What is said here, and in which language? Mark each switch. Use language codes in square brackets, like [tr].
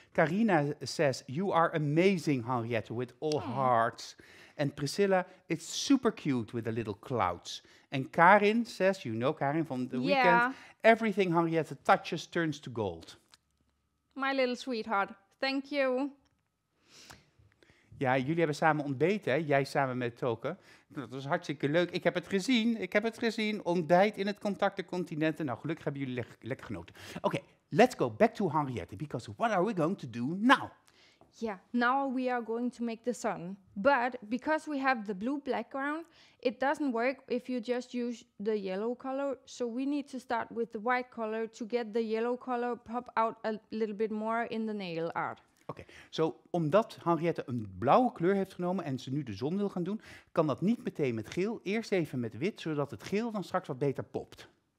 [en] Carina says, you are amazing, Henriette, with all hearts. And Priscilla, it's super cute with the little clouds. And Karin says, you know Karin from the weekend, everything Henriette touches turns to gold. My little sweetheart, thank you. [nl] Ja, jullie hebben samen ontbeten, hè? Jij samen met Toke. Dat was hartstikke leuk. Ik heb het gezien. Ontbijt in het contactencontinenten. Nou, gelukkig hebben jullie lekker genoten. [en] Oké, let's go back to Henriette, because what are we going to do now? Yeah, now we are going to make the sun. But because we have the blue background, it doesn't work if you just use the yellow color. So we need to start with the white color to get the yellow color pop out a little bit more in the nail art. [nl] Oké, omdat Henriette een blauwe kleur heeft genomen en ze nu de zon wil gaan doen, kan dat niet meteen met geel, eerst even met wit, zodat het geel dan straks wat beter popt.